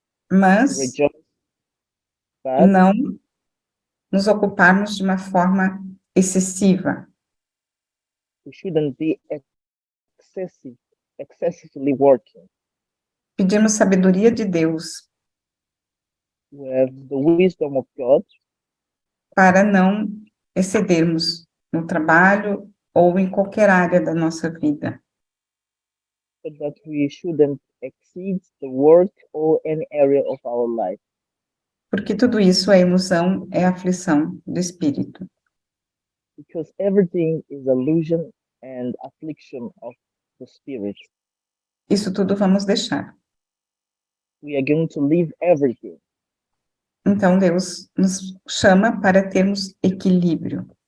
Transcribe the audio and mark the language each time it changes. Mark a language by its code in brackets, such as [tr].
[pt] mas [en] to rejoice, [pt] não nos ocuparmos de uma forma excessiva. [en] We shouldn't be excessively working. [pt] Pedimos sabedoria de Deus. [en] We have the wisdom of God. [pt] Para não excedermos no trabalho ou em qualquer área da nossa vida. [en] So that we shouldn't exceed the work or any area of our life. [pt] Porque tudo isso é emoção, é aflição do espírito. [en] Because everything is illusion and affliction of the spirit. [pt] Isso tudo vamos deixar. [en] We are going to leave everything. [pt] Então Deus nos chama para termos equilíbrio.